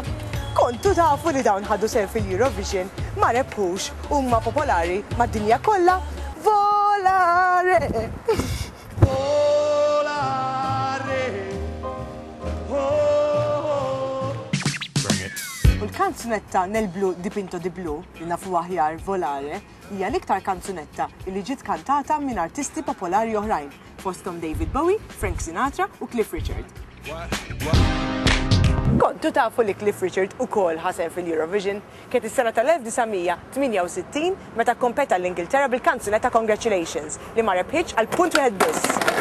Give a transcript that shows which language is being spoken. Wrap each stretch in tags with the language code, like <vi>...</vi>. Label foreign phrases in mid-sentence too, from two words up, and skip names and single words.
<mt>Kontu tafu li dawn ħaddu sehem fil-Eurovision ma rebħux huma popolari mad-dinja kollha Volare.</mt> <en>Volare. Oh. Bring it.</en> <mt>U l-kanzunetta Nel blu dipinto di blu, li nafu aħjar Volare, hija l-iktar kanzunetta li ġiet kantata minn artisti popolari oħrajn, fosthom David Bowie, Frank Sinatra u Cliff Richard. Kontu tafu li Cliff Richard ukoll ħasem fil-Eurovision, kienet is-sena tal-1968 meta kompeta l-Ingilterra bil-kanzunetta Congratulations li ma rebħitx għal punt wieħed biss.</mt>